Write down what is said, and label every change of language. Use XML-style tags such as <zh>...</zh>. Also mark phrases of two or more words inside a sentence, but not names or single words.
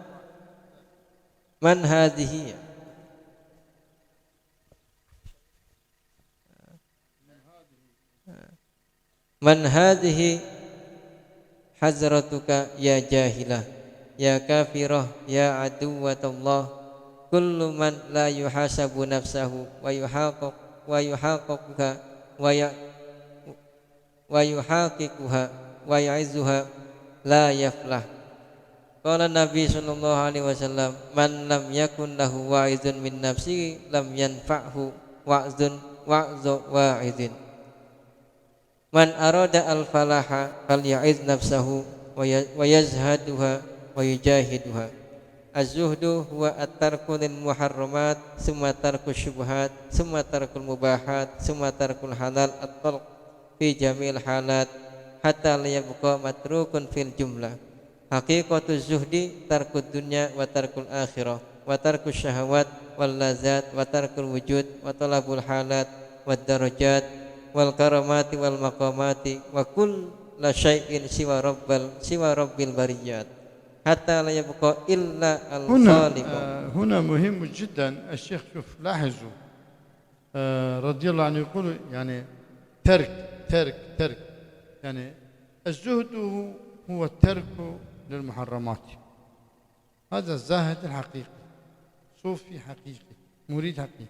<ar>هذه من هذه حضرتك يا جاهلة يا كافرة يا عدوة الله كل من لا يحاسب نفسه ويحققها ويعظها لا يفلح. قال النبي صلى الله عليه وسلم من لم يكن له واعظ من نفسه لم ينفعه وعظ واعظ. من أراد الفلاح فليعظ نفسه ويزهدها ويجاهدها. الزهد هو الترك للمحرمات ثم ترك الشبهات ثم ترك المباحات ثم ترك الحلال المطلق في جميع الحالات حتى لا يبقى متروك في الجملة. حقيقة الزهد ترك الدنيا وترك الآخرة وترك الشهوات واللذات وترك الوجود وطلب الحالات والدرجات والكرامات والمقامات وكل شيء سوى رب البريات حتى لا يبقى إلا الخالق. هنا مهم جدا. الشيخ شوف لاحظوا رضي الله عنه يقول يعني ترك يعني الزهد هو الترك للمحرمات. هذا الزاهد الحقيقي، صوفي حقيقي، مريد حقيقي.</ar>